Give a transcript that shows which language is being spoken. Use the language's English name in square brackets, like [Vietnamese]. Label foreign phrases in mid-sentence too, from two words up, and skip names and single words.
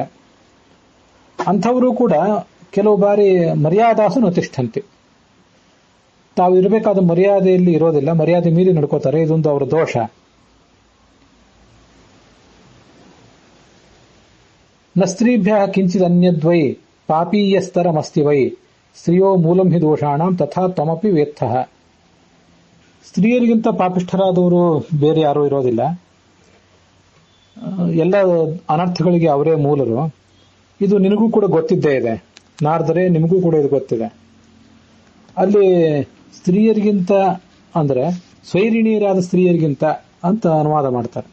[Kannada] ಅಂಥವರು ಕೂಡ ಕೆಲವು ಬಾರಿ [Sanskrit] ಮರ್ಯಾದಾಸು ನತಿಷ್ಠಂತೆ, [Kannada] ತಾವು ಇರಬೇಕಾದ ಮರ್ಯಾದೆಯಲ್ಲಿ ಇರೋದಿಲ್ಲ, ಮರ್ಯಾದೆ ಮೀರಿ ನಡ್ಕೋತಾರೆ. ಇದೊಂದು ಅವರ ದೋಷ. [Sanskrit] ನ ಸ್ತ್ರೀಭ್ಯ ಕಿಂಚಿತ್ ಅನ್ಯದ್ವೈ ಪಾಪೀಯಸ್ತರಮಸ್ತಿ ವೈ ಸ್ತ್ರೀಯೋ ಮೂಲಂ ಹಿ ದೋಷಾಣಂ ತಥಾ ತ್ವಮಪಿ ವೇತ್ತಃ. [Kannada] ಸ್ತ್ರೀಯರಿಗಿಂತ ಪಾಪಿಷ್ಠರಾದವರು ಬೇರೆ ಯಾರೂ ಇರೋದಿಲ್ಲ, ಎಲ್ಲ ಅನರ್ಥಗಳಿಗೆ ಅವರೇ ಮೂಲರು. ಇದು ನಿನಗೂ ಕೂಡ ಗೊತ್ತಿದ್ದೇ ಇದೆ ನಾರದರೆ, ನಿಮಗೂ ಕೂಡ ಇದು ಗೊತ್ತಿದೆ. ಅಲ್ಲಿ ಸ್ತ್ರೀಯರಿಗಿಂತ ಅಂದ್ರೆ ಸ್ವೈರಿಣಿಯರಾದ ಸ್ತ್ರೀಯರಿಗಿಂತ ಅಂತ ಅನುವಾದ ಮಾಡ್ತಾರೆ.